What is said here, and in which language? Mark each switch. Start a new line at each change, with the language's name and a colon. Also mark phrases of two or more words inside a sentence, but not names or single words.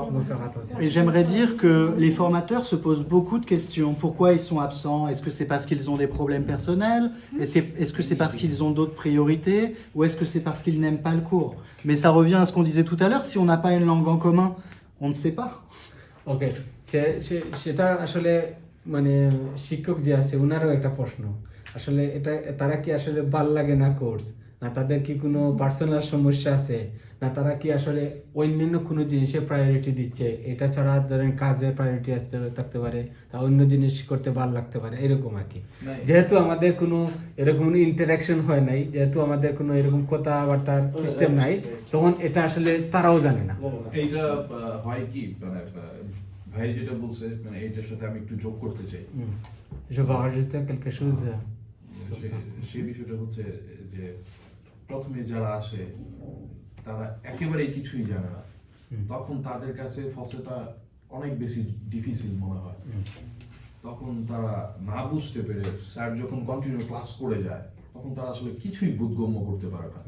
French: Ils vont faire attention. Et j'aimerais dire que les formateurs se posent beaucoup de questions. Pourquoi ils sont absents? Est-ce que c'est parce qu'ils ont des problèmes personnels? Est-ce que c'est parce qu'ils ont d'autres priorités? Ou est-ce que c'est parce qu'ils n'aiment pas le cours? Mais ça revient à ce qu'on disait tout à l'heure, si on n'a pas une langue en commun, on ne sait pas.
Bangla: Ok, সেটা আসলে মানে শিক্ষক যে আছে ওনারও একটা প্রশ্ন, আসলে এটা তারা কি আসলে ভাল লাগে না কোর্স, না তাদের কি কোনো পার্সোনাল সমস্যা আছে, না তারা কি আসলে অন্যান্য কোনো জিনিসে প্রায়োরিটি দিচ্ছে, এটা ছাড়া ধরেন কাজে প্রায়োরিটি থাকতে পারে, তা অন্য জিনিস করতে ভালো লাগতে পারে, এরকম আর কি। যেহেতু আমাদের কোনো এরকম ইন্টারাকশন হয় নাই, যেহেতু আমাদের কোনো এরকম কথাবার্তার সিস্টেম নাই, তখন এটা আসলে তারাও জানে না। এইটা হয় কি মানে ভাই যেটা বলছে, মানে এইটার সাথে আমি একটু যোগ করতে চাই।
French: Je vais rajouter quelque chose.
Bangla: সেই বিষয়টা হচ্ছে যে প্রথমে যারা আসে তারা একেবারেই কিছুই জানে না, তখন তাদের কাছে ফসলটা অনেক বেশি ডিফিকাল্ট মনে হয়। তখন তারা না বুঝতে পেরে স্যার যখন কন্টিনিউ ক্লাস করে যায় তখন তারা আসলে কিছুই বোধগম্য করতে পারে না।